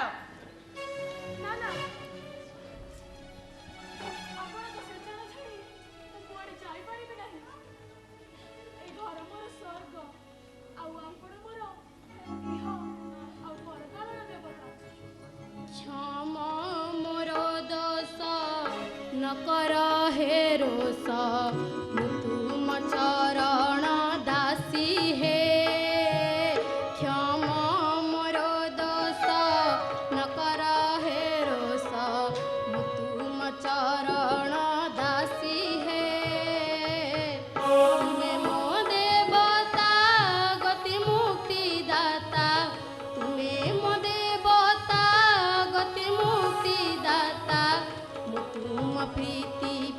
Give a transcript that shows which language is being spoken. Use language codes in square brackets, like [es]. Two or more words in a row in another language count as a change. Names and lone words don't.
[or] ନା ନା, ଆପଣଙ୍କ ସେଚନ ଛାଡ଼ି ମୁଁ କୁଆଡ଼େ ଯାଇପାରିବି ନାହିଁ। ଏଇ ଘର ମୋର ସ୍ୱର୍ଗ, ଆଉ ଆପଣ ମୋର ଇହ ଆଉ ପରକାଳର ଦେବତା। କ୍ଷମା ମୋର ଦୋଷ ନ କର ହେ ରୋଷ, ମୁଁ ତୁମ ଚରଣ ଦାସୀ ହେ। କ୍ଷମା ମୋର ଦୋଷ ନ କର ହେ ରୋଷ, ମୁଁ ତୁମ ଚରଣ ଦାସୀ ହେ। ତୁମେ ମୋ ଦେବତା ଗତି ମୁକ୍ତି ଦାତା, ତୁମେ ମୋ ଦେବତା ଗତି ମୁକ୍ତି ଦାତା, ମୁଁ ତୁମ ପ୍ରୀତି